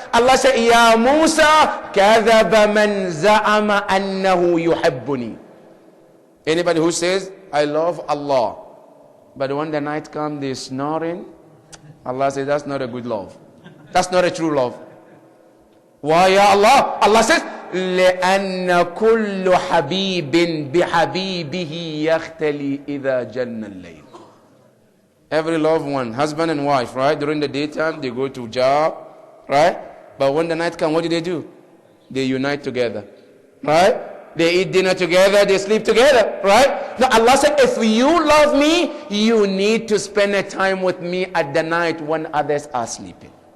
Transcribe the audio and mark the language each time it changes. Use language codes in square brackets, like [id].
[en] Allah said, [ar] Ya Musa, kadhaba man za'ama annahu yuhibbuni. [en] Anybody who says, I love Allah, but when the night comes, they're snoring, Allah says, that's not a good love. That's not a true love. Why, Ya Allah? Allah says, [ar] لأن كل حبيب بحبيبه يختلي إذا جن الليل. [en] Every loved one, husband and wife, right? During the daytime, they go to job, right? But when the night comes, what do? They unite together, right? They eat dinner together, they sleep together, right? Now Allah said, if you love me, you need to spend a time with me at the night when others are sleeping.